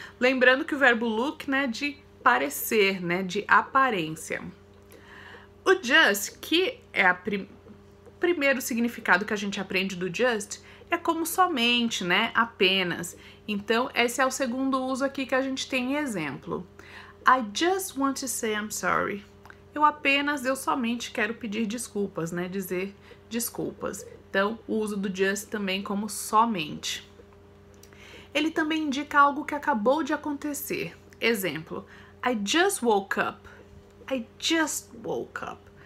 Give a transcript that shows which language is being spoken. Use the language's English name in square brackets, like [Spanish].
[Portuguese] Lembrando que o verbo look, né, de parecer, né, de aparência. O just, que é o primeiro significado que a gente aprende do just, é como somente, né, apenas. Então esse é o segundo uso aqui que a gente tem em exemplo. [English] I just want to say I'm sorry. [Portuguese] Eu somente quero pedir desculpas, né, dizer desculpas. Então o uso do just também como somente. Ele também indica algo que acabou de acontecer. Exemplo, [English] I just woke up. I just woke up.